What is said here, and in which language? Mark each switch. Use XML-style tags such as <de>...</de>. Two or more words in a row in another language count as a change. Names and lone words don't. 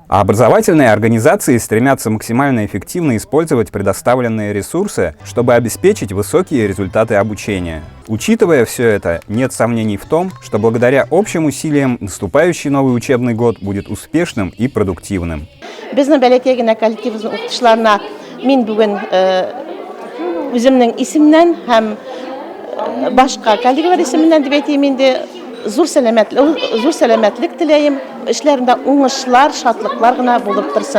<ru>А образовательные организации стремятся максимально эффективно использовать предоставленные ресурсы, чтобы обеспечить высокие результаты обучения. Учитывая все это, нет сомнений в том, что благодаря общим усилиям наступающий новый учебный год будет успешным и продуктивным.</ru> <tt>Үземнең исемнән һәм башка коллегалар исеменнән дип әйтим инде зур сәламәтлек теләйм. Эшләрендә уңышлар, шатлыклар гына булып торсын.</tt>